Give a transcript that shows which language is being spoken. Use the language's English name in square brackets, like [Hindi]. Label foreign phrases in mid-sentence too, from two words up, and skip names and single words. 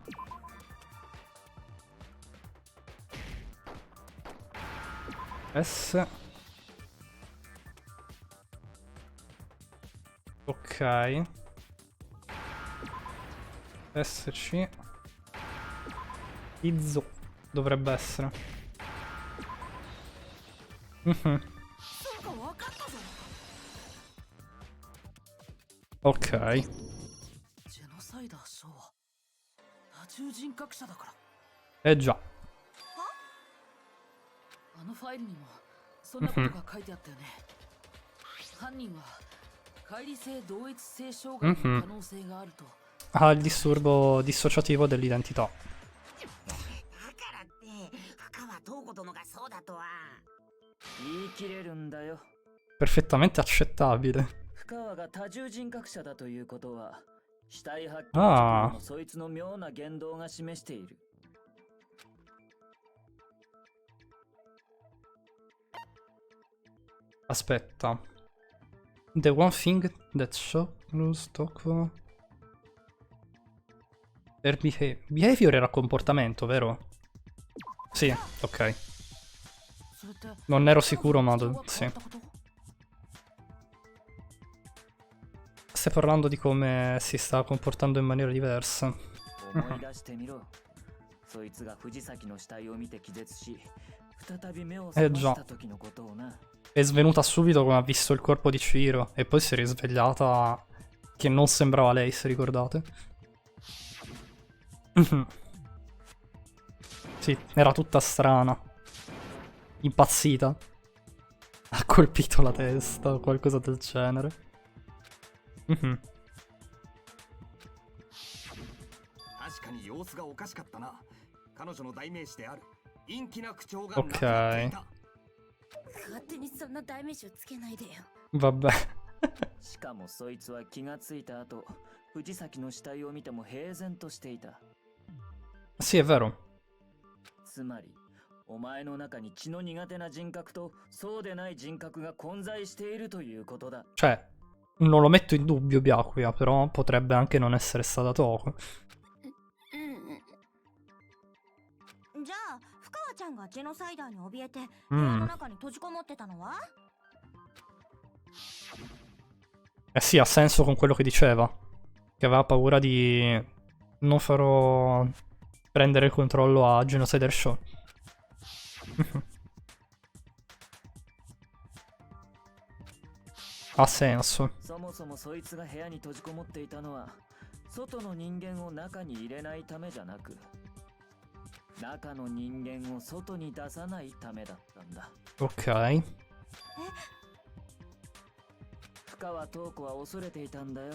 [Italian] S. Ok. SC. Izzo. Dovrebbe essere. Mhm. Ok. [Japanese] ジェノサイダーショーは多重人格者だから。 [Italian] Eh già. [Japanese] あのファイルにもそんなことが書いてあったよね。犯人は乖離性同一性障害の可能性があると。 [Italian] Ha il disturbo dissociativo dell'identità. [Japanese] だからって深川東子殿がそうだとは。言い切れるんだよ。 [Italian] Perfettamente accettabile. [Japanese] 深川が多重人格者だということは死体発見ああ直後のそいつの妙な言動が示している。 [Italian] Aspetta. [English] The one thing that shows Toko... [Italian] Behavior era comportamento, vero? Sì, ok. [Japanese] それって [Italian] Non ero sicuro, ma sì. Stai parlando di come si sta comportando in maniera diversa. [Japanese] 思い出してみろ。そいつが藤崎の死体を見て気絶し、再び目を覚ました時のことをな。 [Italian] È svenuta subito come ha visto il corpo di Chihiro e poi si è risvegliata che non sembrava lei, se ricordate. Sì, era tutta strana. Impazzita. Ha colpito la testa o qualcosa del genere. Mhm. [Japanese] 確かに様子がおかしかったな。彼女の代名詞である陰気な口調が [Italian] Ok. [Japanese] 勝手にそんな代名詞をつけないでよ。 [Italian] Vabbè. [Japanese] しかもそいつは気がついた後、藤崎の死体を見ても平然としていた。 [Italian] Sì, è vero. [Japanese] つまり、お前の中に血の苦手な人格とそうでない人格が混在しているということだ。 [Italian] Cioè, non lo metto in dubbio Byakuya, però potrebbe anche non essere stata Toko. [Japanese] じゃあ深川ちゃんがジェノサイダーに怯えて部屋の中に閉じこもってたのは？ [Italian] Eh sì, ha senso con quello che diceva. che aveva paura di non farò prendere il controllo a Genocider Show. Ha senso. [Japanese] そもそもそいつが部屋に閉じこもっていたのは外の人間を中に入れないためじゃなく中の人間を外に出さないためだったんだ。 [Italian] Ok. [Japanese] 深川塔子は恐れていたんだよ。